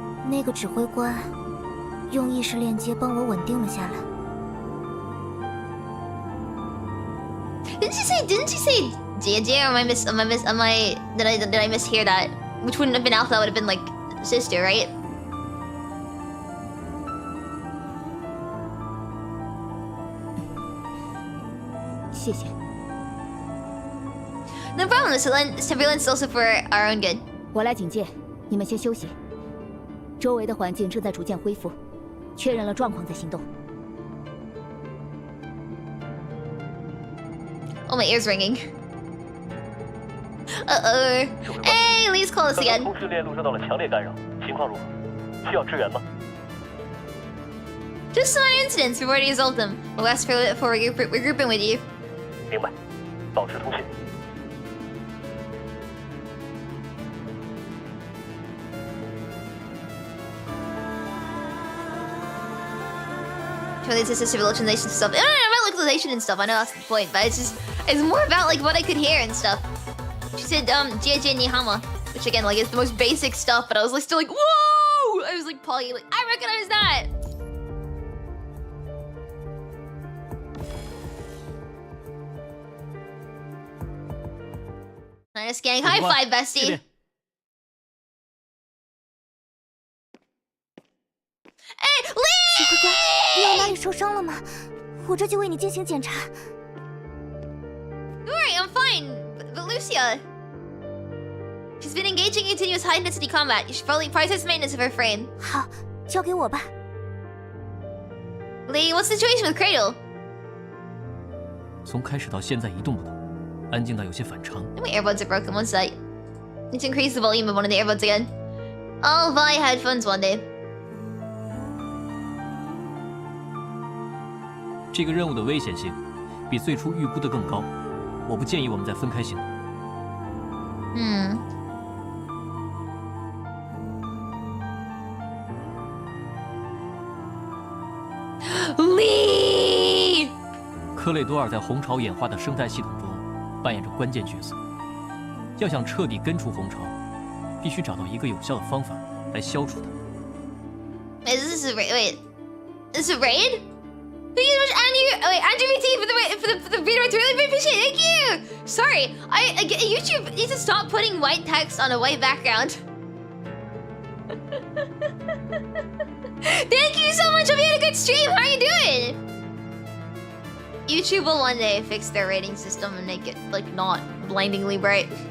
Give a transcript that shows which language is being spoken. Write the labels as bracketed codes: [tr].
[zh] 那个指挥官用意识链接帮我稳定了下来。 [en] Didn't she say JJ, or did I mishear that? Which wouldn't have been Alpha, that would have been like sister, right? No problem, this turbulence is also for our own good. [zh] 我来警戒，你们先休息。周围的环境正在逐渐恢复，确认了状况再行动。 [en] Oh, my ear's ringing. Uh-oh. Hey, Lee's call us again. [zh] 通讯链路受到了强烈干扰，情况如何？需要支援吗？ [en] Just some incidents. We've already resolved them. We'll ask for regrouping with you. [zh] 明白，保持通讯。 [en] This is civilization stuff. No, about localization and stuff. I know that's the point, but it's more about like what I could hear and stuff. She said JJ Nihama, which again like is the most basic stuff, but I was like still like whoa! I was like Polly, like I recognize that. Nice gang, high five, bestie. Hey, Lee! [zh] 指挥官，你有哪里受伤了吗？我这就为你进行检查。 [en] Don't worry, I'm fine. But Lucia, she's been engaging in continuous high-intensity combat. You should probably prioritize maintenance of her frame. [zh] 好，交给我吧。 [en] Lee, what's the situation with Cradle? [zh] 从开始到现在一动不动，安静到有些反常。 [en] My earbuds are broken. One sec. Need to increase the volume of one of the earbuds again. I'll buy headphones one day. [zh] 这个任务的危险性比最初预估的更高，我不建议我们再分开行动。 [en] Lee! [zh] 科雷多尔在红潮演化的生态系统中扮演着关键角色。要想彻底根除红潮，必须找到一个有效的方法来消除它。 [en] Wait, this is a raid. Wait, this is a raid? Thank you so much, Andrew. Wait, Andrew VT for the redirect. Really appreciate it. Thank you. Sorry, YouTube needs to stop putting white text on a white background. Thank you so much. Hope you had a good stream. How are you doing? YouTube will one day fix their rating system and make it like not blindingly bright.